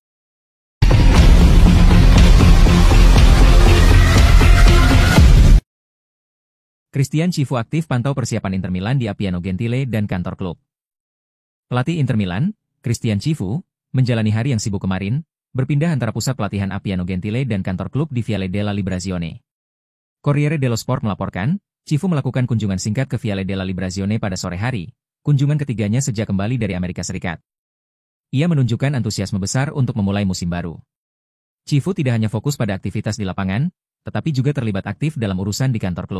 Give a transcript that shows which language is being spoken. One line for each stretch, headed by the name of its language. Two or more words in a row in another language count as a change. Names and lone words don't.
Indonesian: Cristian Chivu aktif pantau persiapan Inter Milan di Appiano Gentile dan kantor klub. Pelatih Inter Milan, Cristian Chivu, menjalani hari yang sibuk kemarin, berpindah antara pusat pelatihan Appiano Gentile dan kantor klub di Viale della Liberazione. Corriere dello Sport melaporkan, Chivu melakukan kunjungan singkat ke Viale della Liberazione pada sore hari, kunjungan ketiganya sejak kembali dari Amerika Serikat. Ia menunjukkan antusiasme besar untuk memulai musim baru. Chivu tidak hanya fokus pada aktivitas di lapangan, tetapi juga terlibat aktif dalam urusan di kantor klub.